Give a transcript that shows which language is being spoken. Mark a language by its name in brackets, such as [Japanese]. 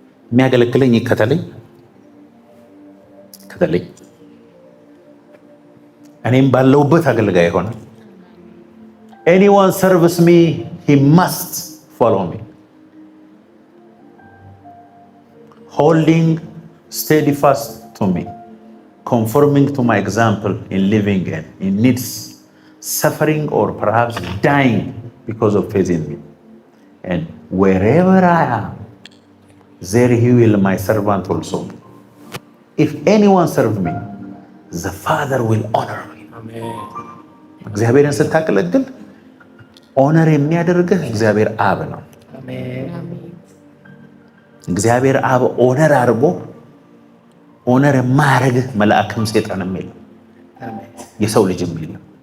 [Amharic] የሚያገለግለኝ ይከተለኝ፣ ከተለኝ እኔም ባለሁበት አገልጋይ ይሆናል። [English] anyone serves me he must follow me, holding steadfast to me, conforming to my example in living and in needs, suffering or perhaps dying because of faith in me. And wherever I am, there he will my servant also be. If anyone serves me, the Father will honor me. [Amharic] እግዚአብሔርን ስታገለግል ኦነር የሚያደርግህ እግዚአብሔር አብ ነው። እግዚአብሔር አብ ኦነር አድርጎ ኦነር የማያደርግህ መልአክም ሰይጣንም የለም፣ የሰው ልጅም የለም።